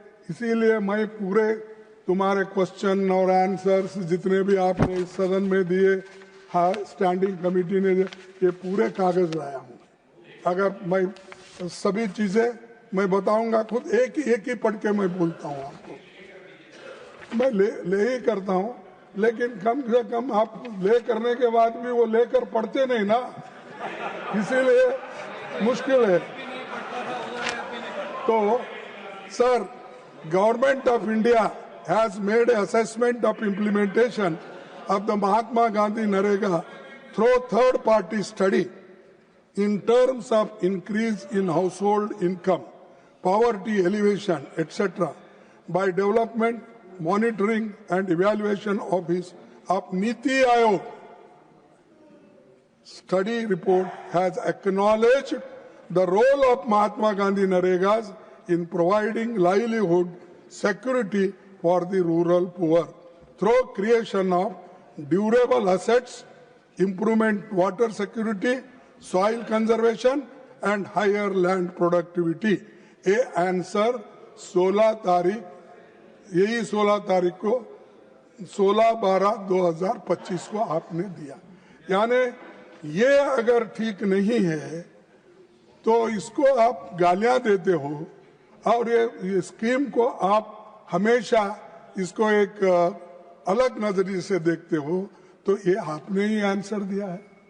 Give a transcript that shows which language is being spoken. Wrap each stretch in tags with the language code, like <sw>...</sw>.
<hi>इसीलिए मैं पूरे तुम्हारे क्वेश्चन और आंसर्स जितने भी आपने इस सदन में दिए, स्टैंडिंग कमेटी ने, ये पूरे कागज लाया हूँ। अगर मैं सभी चीजें मैं बताऊंगा खुद, एक ही पढ़ के मैं बोलता हूँ आपको। मैं ले ही करता हूँ, लेकिन कम से कम आप ले करने के बाद भी वो लेकर पढ़ते नहीं ना, इसीलिए मुश्किल है। तो sir,</hi> <en>Government of India has made an assessment of implementation of the Mahatma Gandhi Narega through third-party study in terms of increase in household income, poverty elevation, etc. by development, monitoring and evaluation of Niti Aayog. Study report has acknowledged the role of Mahatma Gandhi Naregas in providing livelihood security for the rural poor through creation of durable assets, improvement water security, soil conservation and higher land productivity.</en> <hi>ये answer 16 तारीख, यही 16 तारीख को 16/12/2025 को आपने दिया। यानी ये अगर ठीक नहीं है तो इसको आप गालियां देते हो और ये स्कीम को आप हमेशा इसको एक अलग नजरिए से देखते हो, तो ये आपने ही आंसर दिया है।</hi>